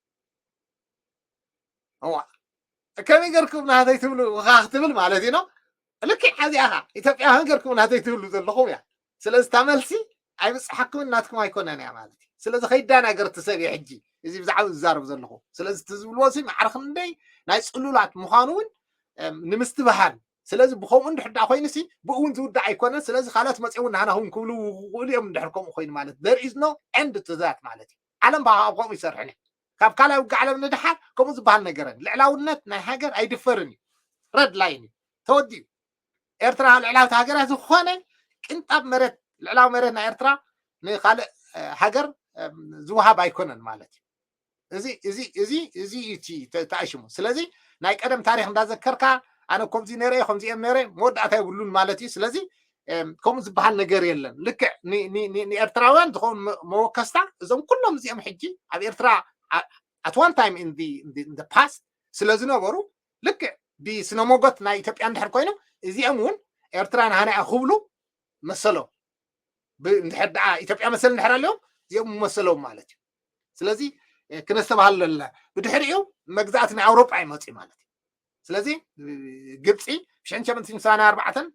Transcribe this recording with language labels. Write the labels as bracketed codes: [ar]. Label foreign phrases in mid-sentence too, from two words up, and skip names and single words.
[ti] ከመይ ገርኩም ናተይ ትብሉ ካ ክትብል ማለት እዩ ልክዕ ሓዚኣ ኻ ኢትዮጵያ ገርኩም ናተይ ትብሉ ዘለኹም እያ ስለዚ እታ መልሲ ኣይብፅሓኩምን ናትኩም ኣይኮነን እያ ማለት እዩ ስለዚ ከይዳናገር ትሰብ እየ ሕጂ እዚ ብዛዕባ ዝዛረብ ዘለኹ ስለዚ ትዝብልዎ ሲ ማዕርኽ እንደይ ናይ ፅሉላት ምዃኑ እውን ንምስትብሃን ስለዚ ብከምኡ እንድሕር ዳ ኮይኑ ሲ ብኡ እውን ዝውዳእ ኣይኮነን ስለዚ ካልኦት መፅውን ናህና እውን ክብሉ ክእሉ እዮም እንድሕር ከምኡ ኮይኑ ማለት [en] there is no end to that [ti] ማለት እዩ ዓለም ኣብ ከምኡ ይሰርሕን እዩ ካብ ካልኣይ ውግዕ ዓለም ንድሓር ከምኡ ዝበሃል ነገረን ልዕላውነት ናይ ሃገር ኣይድፈርን እዩ [en] red line [ti] እዩ ተወዲኡ ኤርትራ ልዕላዊት ሃገር ዝኾነ ቅንጣብ መሬት ልዕላዊ መሬት ናይ ኤርትራ ንካልእ ሃገር ዝውሃብ ኣይኮነን ማለት እዩ እዚ እቲ ተኣሽሙ ስለዚ ናይ ቀደም ታሪክ እንዳዘከርካ ኣነ ከምዚ ነረ ከምዚ እየ ነረ መወዳእታ የብሉን ማለት እዩ ስለዚ ከምኡ ዝበሃል ነገር የለን ልክዕ ንኤርትራውያን ዝኾኑ መወከስታ እዞም ኩሎም እዚኦም ሕጂ ኣብ ኤርትራ [en] at one time in the past [ti] ስለዝነበሩ ልክዕ ብስነ ሞጎት ናይ ኢትዮጵያ እንድሕር ኮይኖም እዚኦም እውን ኤርትራ ናሃና እያ ክብሉ መሰሎም እንድሕር ደኣ ኢትዮጵያ መሰል እንድሕር ኣለዎም እዚኦም መሰሎም ማለት እዩ ስለዚ ክነስተባሃሉ ኣለና ብድሕሪኡ መግዛእቲ ናይ ኣውሮጳ ይመፅኡ ማለት እዩ ስለዚ ግብፂ ብ1884